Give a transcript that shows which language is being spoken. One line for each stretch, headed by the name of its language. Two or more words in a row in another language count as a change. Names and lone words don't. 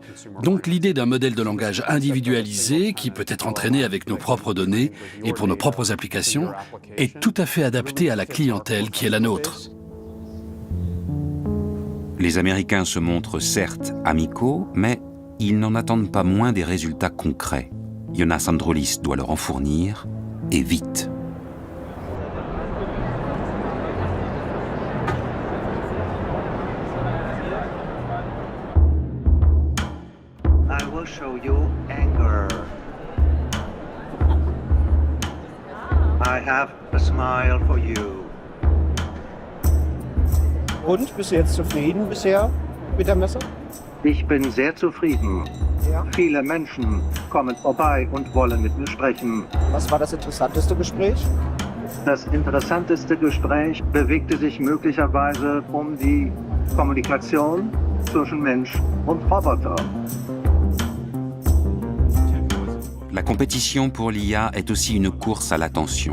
French: Donc l'idée d'un modèle de langage individualisé, qui peut être entraîné avec nos propres données et pour nos propres applications, est tout à fait adaptée à la clientèle qui est la nôtre. Les Américains se montrent certes amicaux, mais ils n'en attendent pas moins des résultats concrets. Jonas Androulis doit leur en fournir, et vite.
English: I will show you anger. I have a smile for you.
German: Und, bist du jetzt zufrieden bisher mit der Messe? Ich bin sehr zufrieden. Ja? Viele Menschen kommen vorbei und wollen mit mir sprechen. Was war das interessanteste Gespräch? Das interessanteste Gespräch bewegte sich möglicherweise um die Kommunikation zwischen Mensch und Roboter.
French: La compétition pour l'IA est aussi une course à l'attention.